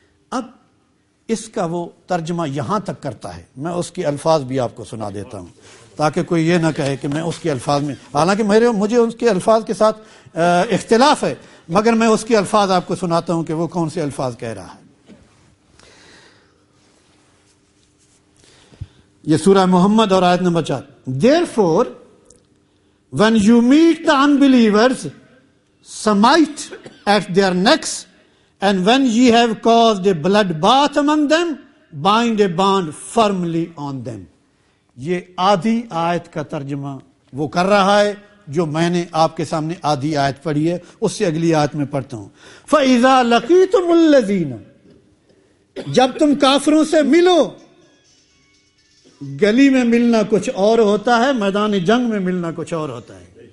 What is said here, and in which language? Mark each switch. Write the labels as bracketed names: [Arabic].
[Urdu] اب اس کا وہ ترجمہ یہاں تک کرتا ہے، میں اس کے الفاظ بھی آپ کو سنا دیتا ہوں تاکہ کوئی یہ نہ کہے کہ میں اس کے الفاظ میں، حالانکہ مجھے اس کے الفاظ کے ساتھ اختلاف ہے، مگر میں اس کے الفاظ آپ کو سناتا ہوں کہ وہ کون سے الفاظ کہہ رہا ہے. یہ سورہ محمد اور آیت number 4. [English] Therefore, when you meet the unbelievers, smite at their necks, and when ye have caused a bloodbath among them, bind a bond firmly on them. [Urdu] یہ آدھی آیت کا ترجمہ وہ کر رہا ہے جو میں نے آپ کے سامنے آدھی آیت پڑھی ہے، اس سے اگلی آیت میں پڑھتا ہوں. [Arabic] فَإِذَا لَقِيتُمُ الَّذِينَ، [Urdu] جب تم کافروں سے ملو. گلی میں ملنا کچھ اور ہوتا ہے، میدان جنگ میں ملنا کچھ اور ہوتا ہے.